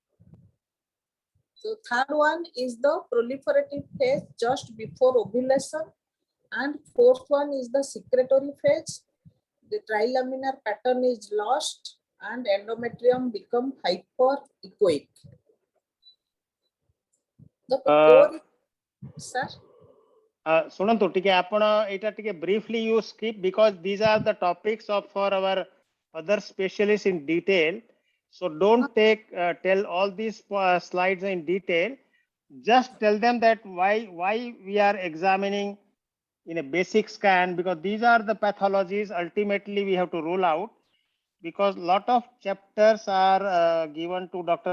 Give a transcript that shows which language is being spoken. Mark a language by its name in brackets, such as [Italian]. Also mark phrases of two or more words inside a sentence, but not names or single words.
[English] So third one is the proliferative phase just before ovulation, and fourth one is the secretory phase. The trilaminar pattern is lost and endometrium become hyperechoic. Sir? [Odia] ଶୁଣନ୍ତୁ ଟିକେ ଆପଣ ଏଇଟା ଟିକେ [English] briefly you skip because these are the topics for our other specialists in detail. So don't tell all these slides in detail. Just tell them that why we are examining in a basic scan, because these are the pathologies ultimately we have to rule out, because lot of chapters are given to Dr.